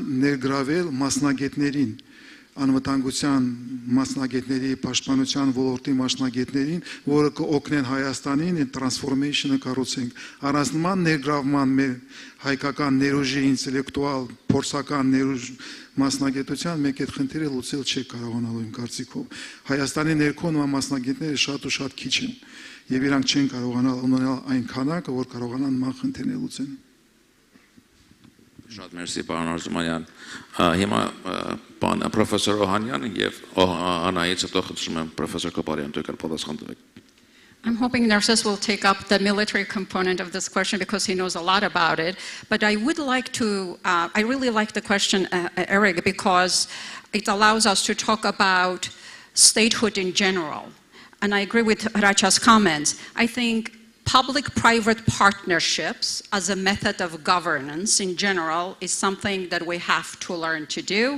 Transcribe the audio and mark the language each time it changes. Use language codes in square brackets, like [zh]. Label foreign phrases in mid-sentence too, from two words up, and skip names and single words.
[hy] ներգրավել մասնագետներին, անվտանգության մասնագետների, պաշտպանության ոլորտի մասնագետներին, որը կօգնեն Հայաստանին այդ տրանսֆորմեյշնը կառուցենք։ Առանց նման ներգրավման մեր հայկական ներուժի ինտելեկտուալ փորձական ներուժ մասնագետության մենք այդ խնդիրը լուծել չենք կարողանալու իմ կարծիքով։ Հայաստանի ներքո նման մասնագետները շատ ու շատ քիչ են եւ իրանք չեն կարողանալ ունենալ այն քանակը, որ կարողանան նման խնդիրներ լուծեն։ Շատ մերսի պարոն Արզումանյան։ Հիմա պարոն պրոֆեսոր Օհանյան եւ Անայից հետո խնդրում եմ պրոֆեսոր Կոպարյան դուք պատասխան տվեք։ [en] I'm hoping Narcissus will take up the military component of this question because he knows a lot about it. But I would like to, I really like the question, Eric, because it allows us to talk about statehood in general. And I agree with Racha's comments. I think public-private partnerships as a method of governance in general is something that we have to learn to do.